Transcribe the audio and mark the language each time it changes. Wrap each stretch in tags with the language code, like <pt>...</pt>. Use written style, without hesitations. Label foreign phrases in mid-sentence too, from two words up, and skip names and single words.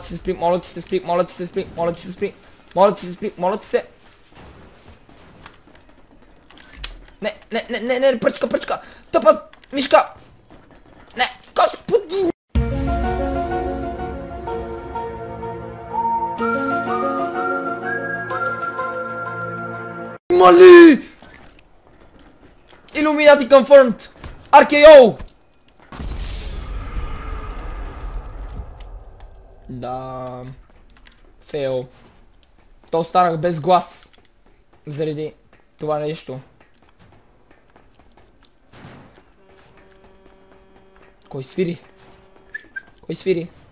<bg>Не, пръчка. Тъпа мишка. Не, господи. Мали!</bg> <en>Illuminati confirmed. RKO.</en> <bg>Да. Фейл. То останах без глас. Заради това нещо. Кой свири?</bg>